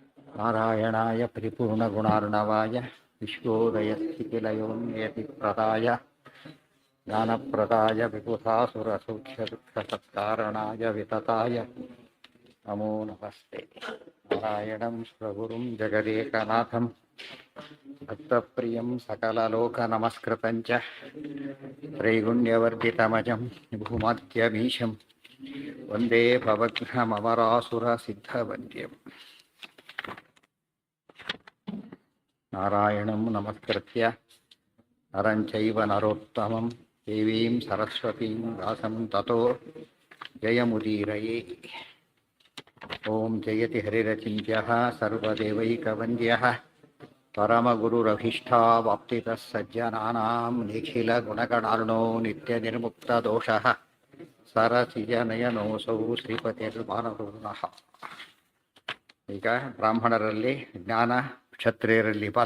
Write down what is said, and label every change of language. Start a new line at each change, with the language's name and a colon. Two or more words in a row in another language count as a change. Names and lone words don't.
Sanskrit: ನಾರಾಯಣಾಯ ಪರಿಪೂರ್ಣಗುಣಾರ್ಣವಾಯ ವಿಶ್ವೋದಯಸ್ಥಿತಿಲಯೋನ್ಯತಿಪ್ರದಾಯ ಜ್ಞಾನಪ್ರದಾಯ ವಿಬುಧಾಸುರಸೌಖ್ಯದುಃಖಸತ್ಕಾರಣಾಯ ವಿತತಾಯ ನಮೋ ನಮಸ್ತೆ. ನಾರಾಯಣಂ ಸ್ವಗುರುಂ ಜಗದೇಕನಾಥಂ ಭಕ್ತಪ್ರಿಯಂ ಸಕಲಲೋಕನಮಸ್ಕೃತಂಚ ತ್ರೈಗುಣ್ಯವರ್ಧಿತಮಜಂ ಭೂಮಧ್ಯಮೀಶಂ ವಂದೇ ಭವಘ್ನಮರಾಸುರಸಿದ್ಧವಂದ್ಯಂ. ನಾರಾಯಣಂ ನಮಸ್ಕೃತ್ಯ ನರಂ ಚೈವ ನರೋತ್ತಮಂ ದೇವೀಂ ಸರಸ್ವತೀಂ ವ್ಯಾಸಂ ತತೋ ಜಯಮುದೀರಯೇ. ಓಂ ಜಯತಿ ಹರಿರಚಿಂತ್ಯಃ ಸರ್ವದೇವೈಕವಂದ್ಯಃ ಪರಮಗುರುರಭೀಷ್ಟಾವಾಪ್ತಿತಃ ಸಜ್ಜನಾನಾಂ ನಿಖಿಲಗುಣಗಣಾರ್ಣೋ ನಿತ್ಯನಿರ್ಮುಕ್ತದೋಷಃ ಸರಸಿಜನಯನೋऽಸೌ ಶ್ರೀಪತಿರ್ಮಾನಪೂರ್ಣಃ.
Kannada: ಈಗ ಬ್ರಾಹ್ಮಣರಲ್ಲಿ ಜ್ಞಾನ, ಕ್ಷತ್ರಿಯರಲ್ಲಿ ಬಲ.